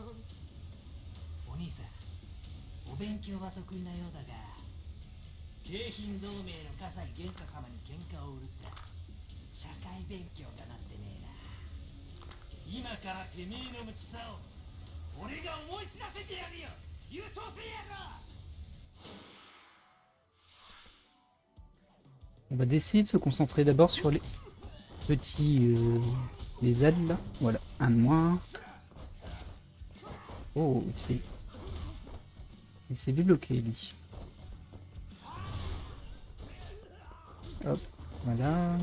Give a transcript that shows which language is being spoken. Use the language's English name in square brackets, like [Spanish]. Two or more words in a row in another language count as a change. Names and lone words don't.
[Japanese] お兄さん、お勉強は得意なようだが、京浜同盟の葛西玄太様に喧嘩を売るって社会勉強がなってねえな。今からてめえの無知さを俺が思い知らせてやるよ、優等生やろ。 [French] On va essayer de se concentrer d'abord sur les petits les ailes là. Voilà, un de moins. Oh, c'est. Il s'est débloqué lui. Hop, voilà.